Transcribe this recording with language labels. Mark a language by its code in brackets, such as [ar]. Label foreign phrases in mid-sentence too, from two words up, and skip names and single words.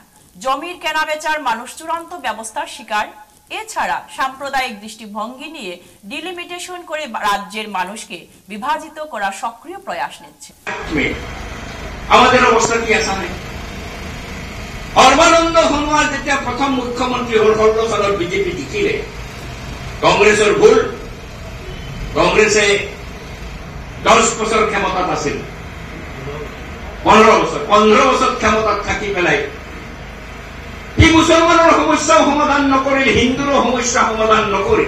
[bn] জমির কেনাবেচার মানুষ চূড়ান্ত ব্যবস্থার শিকার। এছাড়া সাম্প্রদায়িক দৃষ্টিভঙ্গি নিয়ে ডিলিমিটেশন করে রাজ্যের মানুষকে বিভাজিত করার সক্রিয় প্রয়াস নিচ্ছে। আমাদের অবস্থা কি আসামে? [as] সর্বানন্দ সোণোৱাল যেতিয়া প্ৰথম মুখ্যমন্ত্ৰী হল, 16 সালত বিজেপি জিকিলে। কংগ্ৰেছৰ ভুল, কংগ্ৰেছে 10 বছৰ ক্ষমতাত আছিল, 15 বছৰ ক্ষমতাত থাকি পেলাই সি মুছলমানৰ সমস্যাও সমাধান নকৰিল, হিন্দুৰো সমস্যা সমাধান নকৰিল।